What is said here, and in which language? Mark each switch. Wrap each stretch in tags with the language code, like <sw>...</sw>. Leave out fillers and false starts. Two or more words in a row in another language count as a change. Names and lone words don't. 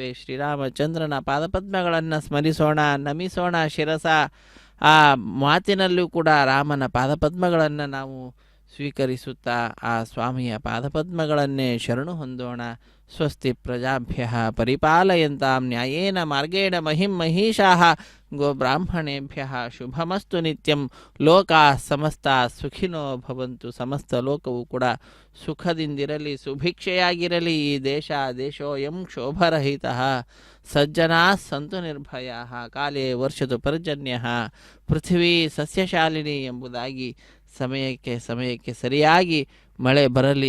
<kn>ಶ್ರೀರಾಮಚಂದ್ರನ ಪಾದಪದ್ಮಗಳನ್ನು ಸ್ಮರಿಸೋಣ, ನಮಿಸೋಣ ಶಿರಸ. ಆ ಮಾತಿನಲ್ಲೂ ಕೂಡ ರಾಮನ ಪಾದಪದ್ಮಗಳನ್ನು ನಾವು ಸ್ವೀಕರಿಸುತ್ತಾ ಆ ಸ್ವಾಮಿಯ ಪಾದಪದ್ಮಗಳನ್ನೇ ಶರಣು ಹೊಂದೋಣ.</kn> <sa>स्वस्ति प्रजाभ्य परिपालयन्तां न्यायेन मार्गेण महीं महीशाः गोब्राह्मणेभ्य शुभमस्तु नित्यं. लोका समस्त सुखिनो भवन्तु.</sa> <kn>ಸಮಸ್ತ ಲೋಕವು ಕೂಡ ಸುಖದಿಂದಿರಲಿ, ಸುಭಿಕ್ಷೆಯಾಗಿರಲಿ.</kn> <sa>ಈ देशोऽयं क्षोभरहितः। सज्जना सन्तु निर्भयाः. काले वर्षतु पर्जन्यः. पृथ्वी सस्यशालिनी</sa> <kn>ಎಂಬುದಾಗಿ ಸಮಯಕ್ಕೆ ಸರಿಯಾಗಿ ಮಳೆ ಬರಲಿ.</kn>